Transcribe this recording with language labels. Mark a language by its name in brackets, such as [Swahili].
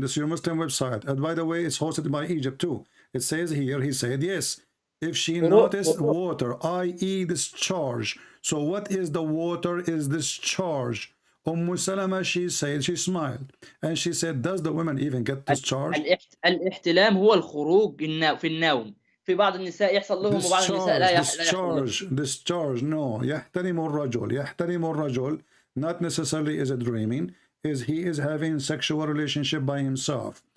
[English] This is your Muslim website. And by the way, it's hosted by Egypt too. It says here, he said, yes, if she noticed water, i.e. discharge. So what is the water is discharge? Salama, she said, she smiled. And she said, does the women even get discharge? [Arabic] الاحتلام هو الخروج في النوم. في بعض النساء يحصل لهم وبعض النساء لا يحصل. [English] Discharge, no. [Arabic] يحترم الرجل. [English] Not necessarily is it dreaming. He is having sexual relationship by himself.